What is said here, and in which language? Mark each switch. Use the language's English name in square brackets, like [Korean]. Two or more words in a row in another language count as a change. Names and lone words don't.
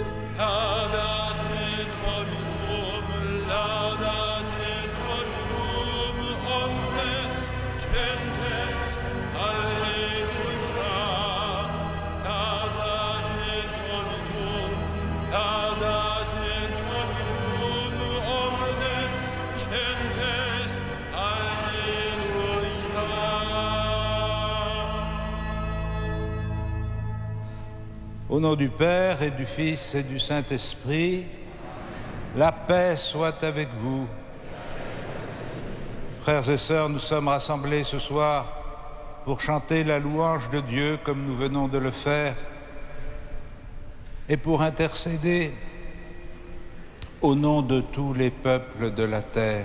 [Latin] Laudate Dominum, omnes gentes, Alleluia. Laudate Dominum, omnes gentes, Alleluia. [French] Au nom du Père et du Fils et du Saint-Esprit, la paix soit avec vous. Frères et sœurs, nous sommes rassemblés ce soir pour chanter la louange de Dieu comme nous venons de le faire et pour intercéder au nom de tous les peuples de la terre.